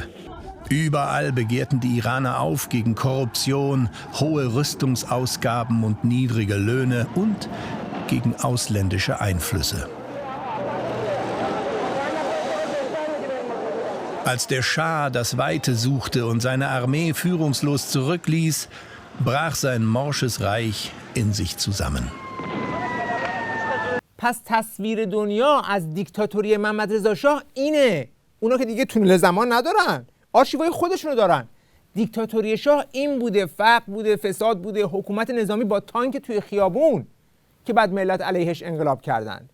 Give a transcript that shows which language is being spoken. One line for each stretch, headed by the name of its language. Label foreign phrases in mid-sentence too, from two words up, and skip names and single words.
German: Überall begehrten die Iraner auf gegen Korruption, hohe Rüstungsausgaben und niedrige Löhne und gegen ausländische Einflüsse. Als der Schah das Weite suchte und seine Armee führungslos zurückließ, brach sein morsches Reich in sich zusammen.
Persian: پس تصویر دنیا از دیکتاتوری محمد رضا شاه اینه. اونا که دیگه تونل زمان ندارن، آرشیوهای خودشونو دارن. دیکتاتوری شاه این بوده، فقر بوده، فساد بوده، حکومت نظامی با تانک توی خیابون که بعد ملت علیهش انقلاب کردن.